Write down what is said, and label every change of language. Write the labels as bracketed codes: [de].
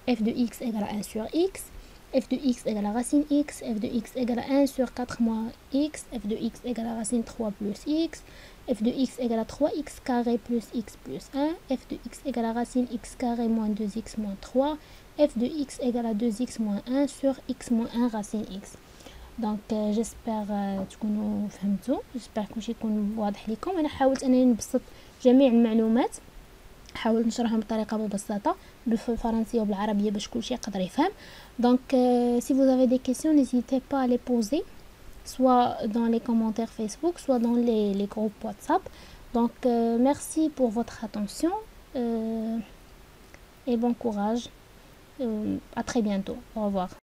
[fr] F de x égale à 1 sur x, f de x égale à racine x, f de x égale à 1 sur 4 moins x, f de x égale à racine 3 plus x, f de x égale à 3x carré plus x plus 1, f de x égale à racine x carré moins 2x moins 3, f de x égale à 2x moins 1 sur x moins 1 racine x. Donc j'espère تكونوا فهمتوا. [ar] j'espère كلشي يكون واضح لكم. انا حاولت انني نبسط جميع المعلومات حاولت نشرحهم بطريقه مبسطه بالفرنسيه وبالعربيه باش كلشي يقدر يفهم. [fr] Donc si vous avez des questions n'hésitez pas à les poser soit dans les commentaires Facebook soit dans les groupes WhatsApp. Donc merci pour votre attention et bon courage. À très bientôt. Au revoir.